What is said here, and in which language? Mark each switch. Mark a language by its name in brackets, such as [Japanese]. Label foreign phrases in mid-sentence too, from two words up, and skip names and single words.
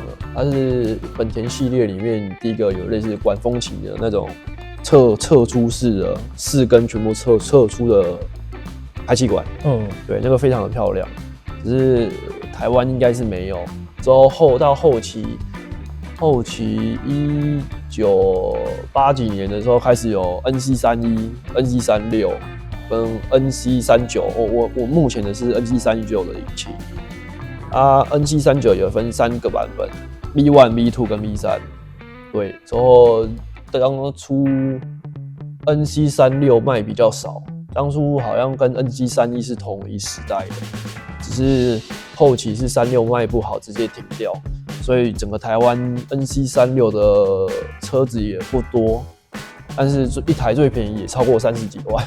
[Chinese] 它是本田系列裡面第一個有類似管風琴的那種側出式的4根全部側出的排氣管。對，那個非常的漂亮，只是台灣應該是沒有。之後到後期1980幾年的時候開始有 NC31、NC36 跟 NC39。我目前的是 NC39的引擎。NC39 也分3個版本 ，V1、V2 跟 V3。對，之後當初 NC36 賣比較少，當初好像跟 NC31是同一時代的，只是後期是36賣不好，直接停掉，所以整個台灣 NC36 的車子也不多，但是一台最便宜也超過30幾萬。